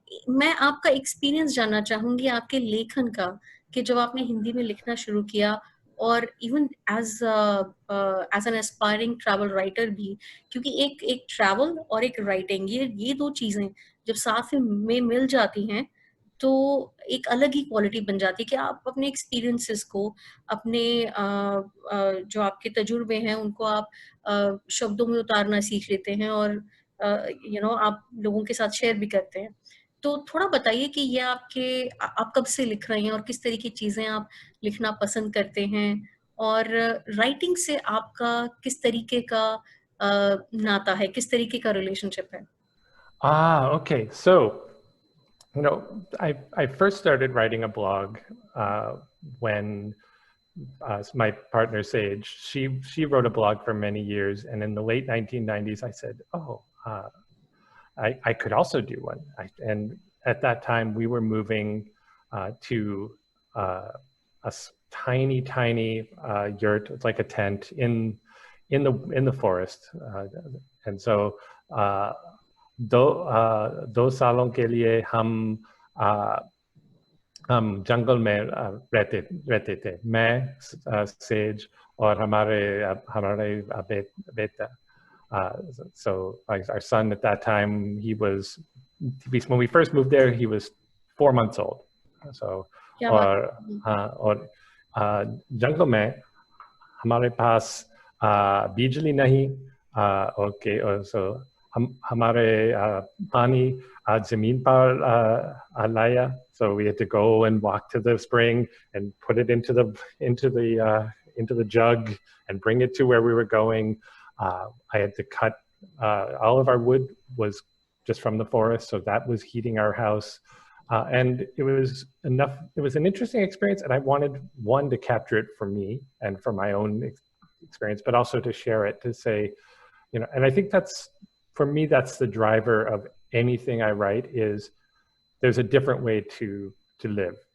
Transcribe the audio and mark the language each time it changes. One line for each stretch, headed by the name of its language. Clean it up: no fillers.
Hindi: मैं आपका एक्सपीरियंस जानना चाहूंगी आपके लेखन का, कि जब आपने हिंदी में लिखना शुरू किया, और
English: even as as an aspiring travel writer
Hindi: भी, क्योंकि एक एक ट्रैवल और एक राइटिंग, ये दो चीजें जब साथ में मिल जाती हैं तो एक अलग ही क्वालिटी बन जाती है कि आप अपने एक्सपीरियंसेस को, अपने जो आपके तजुर्बे हैं उनको आप शब्दों में उतारना सीख लेते हैं, और आप लोगों के साथ शेयर भी करते हैं। तो थोड़ा बताइए कि ये आप कब से लिख रही हैं और किस तरह की चीजें आप लिखना पसंद करते हैं, और राइटिंग से आपका किस तरीके का नाता है, किस तरीके का रिलेशनशिप है?
English: okay so I first started writing a blog when my partner Sage she wrote a blog for many years, and in the late 1990s I said, oh, I could also do one. And at that time we were moving to a tiny yurt. It's like a tent in the forest, and so uh,
Hindi: दो सालों के लिए हम जंगल में रहते थे, मैं says और हमारे बेटा.
English: So our son at that time, when we first moved there, he was 4 months old. So
Hindi: क्या बात और है? और जंगल में हमारे पास बिजली नहीं, ओके, और सो हमारे पानी जमीन पर लाया.
English: So we had to go and walk to the spring and put it into the jug and bring it to where we were going. I had to cut all of our wood was just from the forest, so that was heating our house. And it was an interesting experience, and I wanted one to capture it for me and for my own experience, but also to share it, to say, and I think for me, that's the driver of anything I write, is there's a different way to live.